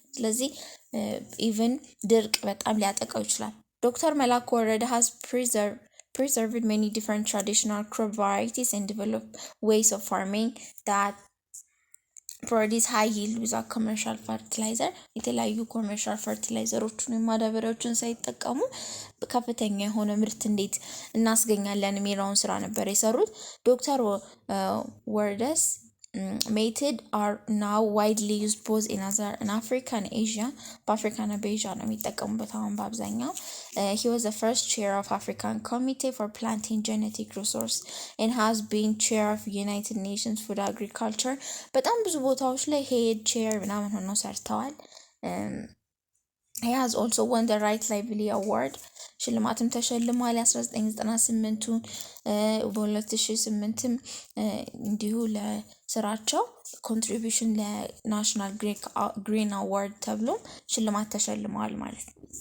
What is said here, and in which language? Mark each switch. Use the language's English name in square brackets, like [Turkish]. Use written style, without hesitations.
[Amharic] ስለዚህ even ድርቅ በጣም ሊያጠቃው ይችላል። [English] ዶክተር መላኩ ወረደ has preserved many different traditional crop varieties and developed ways of farming that produce high yield without commercial fertilizer. [Amharic] የተለያዩ ኮመርሻል ፈርቲላይዘሮችን ማዳበሪያዎችን ሳይጠቀሙ ከፍተኛ የሆነ ምርት እንዴት እናስገኛለን የሚለውን ስራ ነበር የሰሩት። ዶክተር ወረደስ [English] method are now widely used both in Africa and Asia. [Amharic] በአፍሪካ እና በኤዥያ ነው የሚጠቀሙበት አሁን በአብዛኛው። [English] He was the first chair of African Committee for Planting Genetic Resource and has been chair of United Nations Food Agriculture. [Amharic] በጣም ብዙ ቦታዎች ላይ [English] head chair [Amharic] ምናምን ሆነው ሰርተዋል። [English] He has also won the Right Lively Award. [Amharic] ሽልማትም ተሸልሟል። 1998ቱን በ2008ም እንዲሁ ለስራቸው ኮንትሪቢዩሽን ለናሽናል ግሪን አዋርድ ተብሎ ሽልማት ተሸልመዋል ማለት ነው።